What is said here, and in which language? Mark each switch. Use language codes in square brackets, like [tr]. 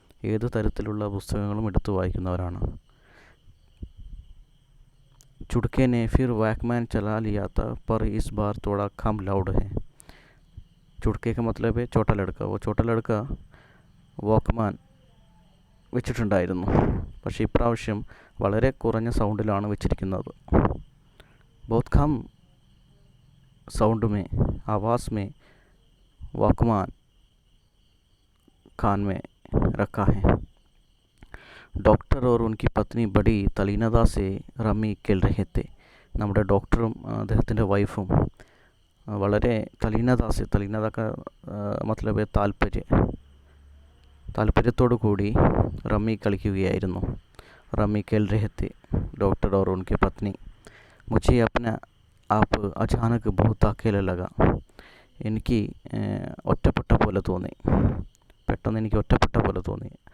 [ml] ഏത് തരത്തിലുള്ള പുസ്തകങ്ങളും എടുത്ത് വായിക്കുന്നവരാണ്. [hi] चुड़के ने फिर वॉकमैन चला लिया था, पर इस बार थोड़ा कम लाउड है. चुड़के का मतलब है छोटा लड़का. वो छोटा लड़का [ml] വോക്ക്മാൻ വെച്ചിട്ടുണ്ടായിരുന്നു, പക്ഷേ ഇപ്രാവശ്യം വളരെ കുറഞ്ഞ സൗണ്ടിലാണ് വെച്ചിരിക്കുന്നത്. [hi] बहुत कम साउंड में आवाज़ में वॉकमैन कान में रखा है. डॉक्टर और उनकी पत्नी बड़ी तलीनता से रमी खेल रहे थे. [ml] നമ്മുടെ ഡോക്ടറും അദ്ദേഹത്തിൻ്റെ വൈഫും വളരെ തലീനത [hi] का मतलब है [ml] താല്പര്യത്തോടു കൂടി റമ്മി കളിക്കുകയായിരുന്നു. [hi] റമ്മി खेल रहे थे डॉक्टर और उनकी पत्नी. मुझे अपना आप अचानक बहुत अकेला लगा. [ml] എനിക്ക് ഒറ്റപ്പെട്ട പോലെ തോന്നി, പെട്ടെന്ന് എനിക്ക് ഒറ്റപ്പെട്ട പോലെ തോന്നി.